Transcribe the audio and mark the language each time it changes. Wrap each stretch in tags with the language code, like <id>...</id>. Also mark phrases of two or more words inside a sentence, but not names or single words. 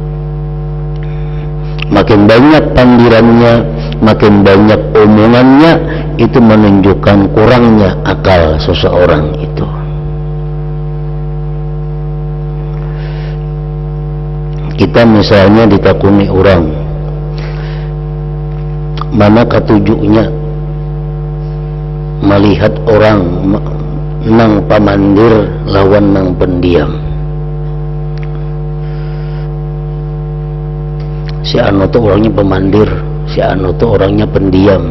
<id>Makin banyak pandirannya, makin banyak omongannya, itu menunjukkan kurangnya akal seseorang itu. Kita misalnya ditakuni orang,</id> <bjn>mana ketujuhnya melihat orang nang pamandir lawan nang pendiam.</bjn> <id>Si anu tuh orangnya pemandir, si anu tuh orangnya pendiam.</id>